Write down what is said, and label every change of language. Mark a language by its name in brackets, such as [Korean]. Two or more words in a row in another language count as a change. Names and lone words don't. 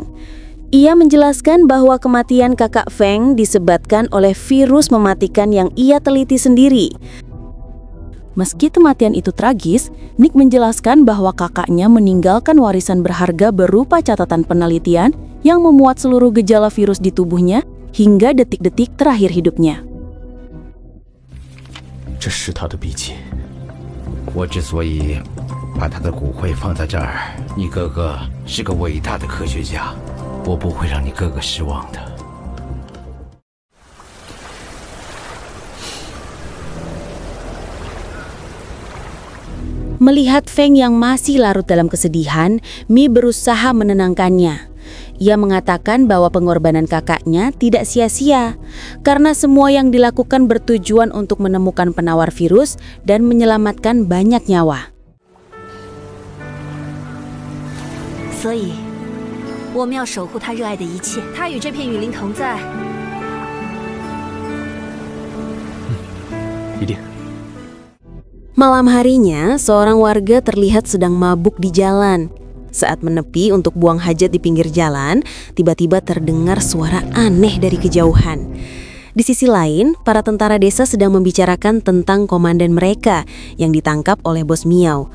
[Indonesian] Ia menjelaskan bahwa kematian kakak Feng disebabkan oleh virus mematikan yang ia teliti sendiri. Meski kematian itu tragis, Nick menjelaskan bahwa kakaknya meninggalkan warisan berharga berupa catatan penelitian yang memuat seluruh gejala virus di tubuhnya hingga detik-detik terakhir hidupnya. [Chinese] 这是他的笔记。我之所以把他的骨灰放在这儿，你哥哥是个伟大的科学家，我不会让你哥哥失望的。 [Indonesian] Melihat Feng yang masih larut dalam kesedihan, Mi berusaha menenangkannya. Ia mengatakan bahwa pengorbanan kakaknya tidak sia-sia, karena semua yang dilakukan bertujuan untuk menemukan penawar virus dan menyelamatkan banyak nyawa. [Chinese] 所以，我们要守护他热爱的一切。他与这片雨林同在。一定。 [Indonesian] Malam harinya, seorang warga terlihat sedang mabuk di jalan. Saat menepi untuk buang hajat di pinggir jalan, tiba-tiba terdengar suara aneh dari kejauhan. Di sisi lain, para tentara desa sedang membicarakan tentang komandan mereka yang ditangkap oleh Bos Miao.